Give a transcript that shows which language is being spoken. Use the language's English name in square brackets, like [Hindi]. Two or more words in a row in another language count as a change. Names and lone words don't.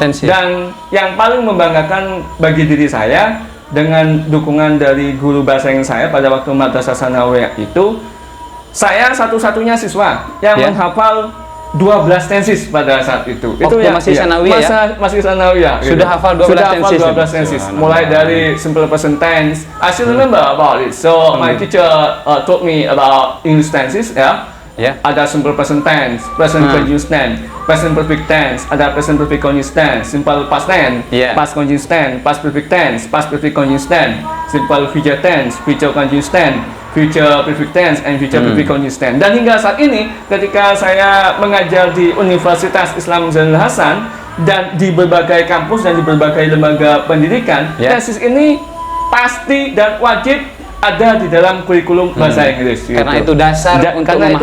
[Indonesian] Dan yang paling membanggakan bagi diri saya, dengan dukungan dari guru bahasa Inggris saya pada waktu madrasah sanawiyah itu, saya satu-satunya siswa yang menghafal 12 tenses pada saat itu. Itu yang masih sanawiyah, masih sanawiyah. Gitu. Sudah hafal 12 tenses. Mulai dari [English] simple present tense. I still remember about it. So my teacher taught me about English tenses, [Indonesian] Ada [English] simple present tense, present continuous tense, present perfect tense, ada present perfect continuous tense, simple past tense, past continuous tense, past perfect tense, past perfect continuous tense, simple future tense, future continuous tense, future perfect tense, and future perfect continuous tense. [Indonesian] Dan hingga saat ini, ketika saya mengajar di Universitas Islam Zainul Hasan dan di berbagai kampus dan di berbagai lembaga pendidikan, tesis ini pasti dan wajib ada di dalam kurikulum bahasa Inggris, gitu. Karena itu dasar untuk memahami.